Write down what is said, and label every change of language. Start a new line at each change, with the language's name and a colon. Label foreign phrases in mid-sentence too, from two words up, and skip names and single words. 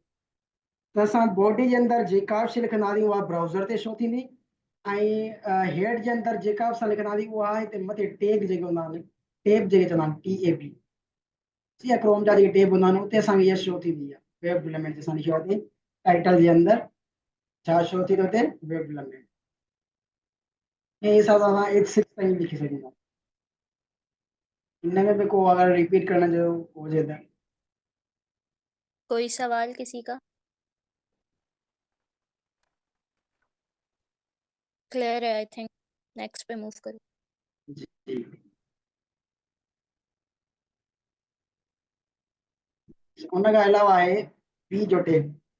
Sindhi: त असां बॉडी जे अंदरि जेका बि शइ लिखंदासीं उहा ब्राउज़र ते शो थींदी ऐं हेड जे अंदरि जेका बि असां लिखंदासीं उहा हिते मथे टैग जेके हूंदा आहिनि टैब जेके चवंदा आहिनि TAB जी क्रोम जा जेके टैब हूंदा आहिनि उते असांखे इहा शो थींदी आहे
English: web element
Sindhi: जे असां लिखियो आहे टाइटल जे अंदरि छा शो थी थो थिए
English: web element.
Sindhi: इन हिसाब सां असां H6 ताईं लिखी सघंदा।
Hindi: इनमें भी को अगर रिपीट करना जो हुजे त कोई सवाल किसी का? क्लियर है
English: I think.
Hindi: नेक्स्ट पे मूव करो।
Sindhi: जी उन खां अलावा आहे P जो टैग।